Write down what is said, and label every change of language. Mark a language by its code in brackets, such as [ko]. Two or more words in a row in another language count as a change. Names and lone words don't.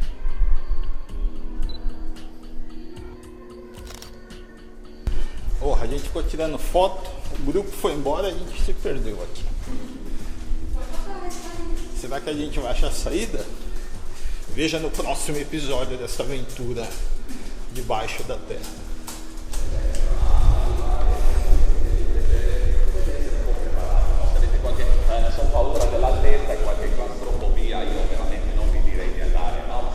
[pt] A gente ficou tirando foto, o grupo foi embora e a gente se perdeu aqui. Será que a gente vai achar a saída? Veja no próximo episódio dessa aventura debaixo da terra. [it] Sono paura dell'altezza e qualche claustrofobia, io veramente non vi direi di andare, no?